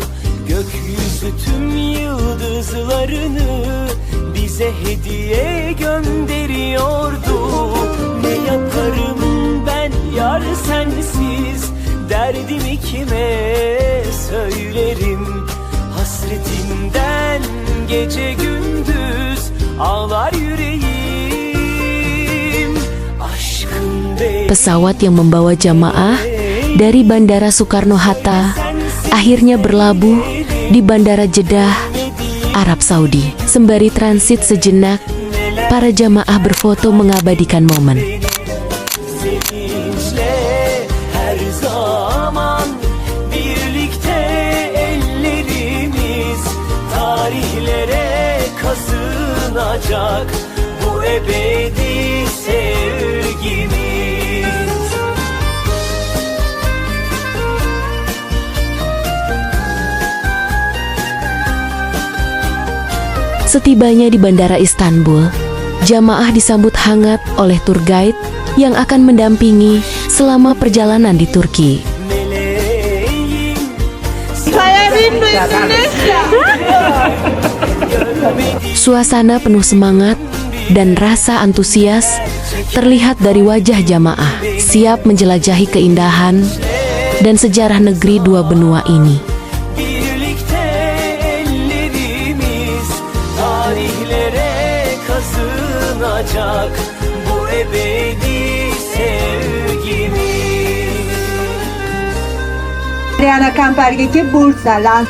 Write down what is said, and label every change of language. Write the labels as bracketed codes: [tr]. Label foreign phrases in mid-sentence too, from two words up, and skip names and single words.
[tr] Gökyüzü tüm yıldızlarını bize hediye gönderiyordu. Ne yaparım ben yar sensiz, derdimi kime söylerim? Hasretinden gece gündüz ağlar yüreğim. [id] Pesawat yang membawa jamaah dari Bandara Soekarno-Hatta akhirnya berlabuh di Bandara Jeddah, Arab Saudi. Sembari transit sejenak, para jamaah berfoto mengabadikan momen. [tr] Her zaman birlikte ellerimiz tarihlere kazınacak, bu ebedi sevgimiz. [id] Setibanya di Bandara Istanbul, jamaah disambut hangat oleh [en] tour guide [id] yang akan mendampingi selama perjalanan di Turki. Saya rindu Indonesia. Suasana penuh semangat dan rasa antusias terlihat dari wajah jamaah, siap menjelajahi keindahan dan sejarah negeri dua benua ini. [tr] Bu ebedi sevgimiz. Adriana Kamperge ke Bursa lansman.